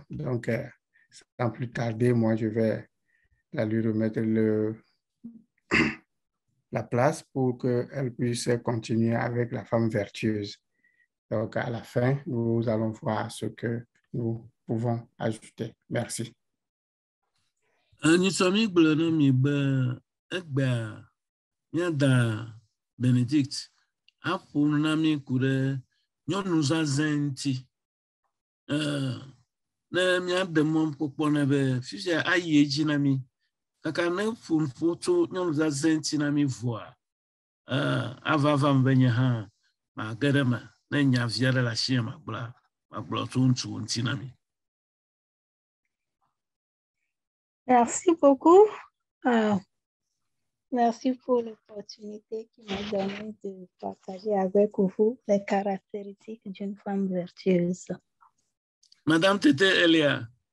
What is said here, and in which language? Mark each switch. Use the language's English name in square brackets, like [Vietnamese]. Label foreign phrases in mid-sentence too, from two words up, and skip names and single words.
[French] Donc, sans plus tarder, moi, je vais lui remettre la place pour qu'elle puisse continuer avec la femme vertueuse. Donc, à la fin, nous allons voir ce que nous pouvons ajouter. Merci. Benedict, [Ewe] aƒo na mi ku ɖe nyɔnu zazã ŋuti. Ne míaɖe mɔkpɔkpɔ ne be fifia ayi edzi na mi. Kaka ne ƒo tso nyɔnu zazã ŋuti na mi vɔa, ava be nye hã mage ɖe me ne nya vi aɖe le asi magblɔ tso ŋutsu ŋuti na mi. [French] Merci beaucoup. Merci pour l'opportunité qui m'a donné de partager avec vous les caractéristiques d'une femme vertueuse. Madame Tete Elia.